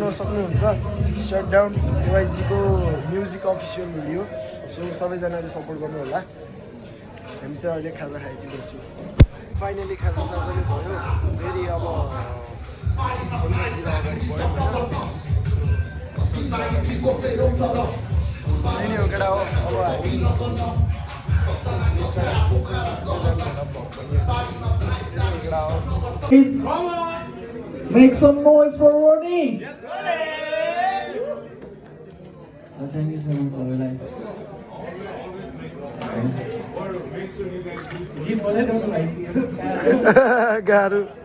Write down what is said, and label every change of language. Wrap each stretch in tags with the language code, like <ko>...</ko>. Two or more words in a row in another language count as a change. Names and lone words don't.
<ne>सक्नुहुन्छ सटडाउन एवाइजीको म्युजिक अफिसियल भिडियो सो सबैजनाले सपोर्ट गर्नु होला हामी चाहिँ अहिले खाजा खाइसकेको छु फाइनली खाजा साजाले भयो फेरि अब अगाडि बढ्यो हो केटा हो अब हामी</ne> <en>Make some noise for Ronnie. Yes, sir. Thank you so much, Savilai.</en> <ne>गाह्रो</ne>